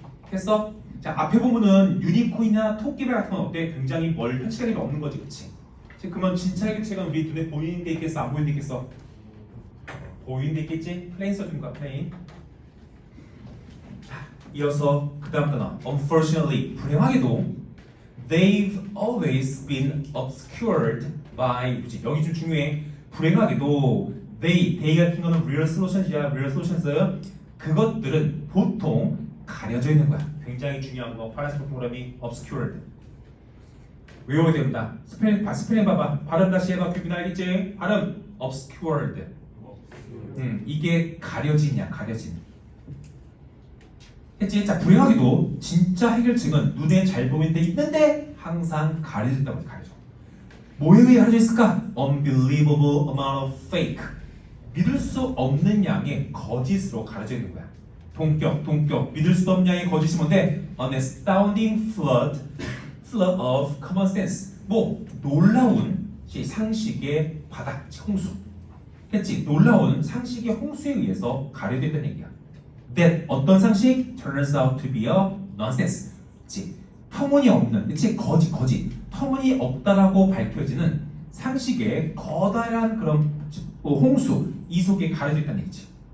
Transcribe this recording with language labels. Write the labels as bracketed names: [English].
[Korean] 됐어? 자, 앞에 보면은 유니콘이나 토끼발 같은 건 어때? 굉장히 뭘 현실감이 없는 거지, 그치? 그러면 진짜 해결책은 우리 눈에 보이는 데 있겠어? 안 보이는 데 있겠어? 보이는 데 있겠지? 플레인 써준 거야, 플레인. 자, 이어서 그 다음 단어. [English] Unfortunately, [Korean] 불행하게도 [English] they've always been obscured by. [Korean] 그치? 여기 좀 중요해. 불행하게도 they 같은 거는 [English] real solutions [Korean] 이야. [English] real solutions. [Korean] 그것들은 보통 가려져 있는 거야. 굉장히 중요한 거. 파란색 동그라미 obscured. 외워야 됩니다. 스펠링 봐봐. 발음 다시 해봐. 기분 알겠지? 발음 obscured. 이게 가려진이야. 가려진. 했지? 자, 불행하게도 진짜 해결책은 눈에 잘 보이는 데 있는데 항상 가려진다고 해. 가려져. 뭐에 의해 가려져 있을까? [English] Unbelievable amount of fake. [Korean] 믿을 수 없는 양의 거짓으로 가려져 있는 거야. 동격. 믿을 수 없는 양의 거짓이 뭔데? [English] An astounding flood of common sense. [Korean] 뭐 놀라운 상식의 바닥, 홍수. 했지? 놀라운 상식의 홍수에 의해서 가려져 있다는 얘기야. [English] That [Korean] 어떤 상식? [English] Turns out to be a nonsense. [Korean] 그치? 터무니없는, 그치? 거짓. 터무니없다라고 밝혀지는 상식의 거대한 그런 홍수, 이 속에 가려져 있다는 얘기지.